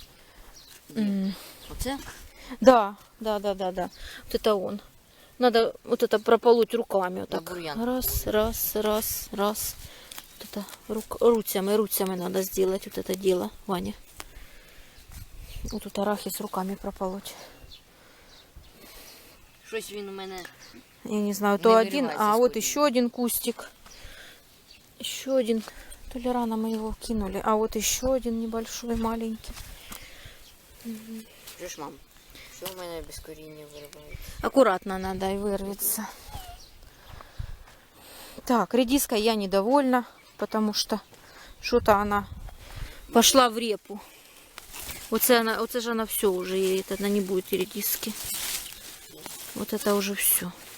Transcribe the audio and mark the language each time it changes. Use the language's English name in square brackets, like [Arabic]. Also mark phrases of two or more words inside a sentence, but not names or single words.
[Ukrainian] Оце? [Russian] Да. Вот это он. Надо вот это прополоть руками. Вот Да, так. бурьян. Раз. Вот это руцами надо сделать вот это дело, Ваня. Вот тут арахис руками прополоть. [Ukrainian] Щось він у мене. [Russian] Я не знаю, Не то один, вырывайся вот скорее. еще один кустик. Еще один. То ли рано мы его кинули. А вот еще один небольшой, маленький. [Ukrainian] Чуєш, мам? Що у мене без коріння виривається? [Russian] Аккуратно надо и вырвется. Так, редиской я недовольна, потому что что-то она пошла в репу. Вот же она все уже, она не будет редиски. Вот это уже все.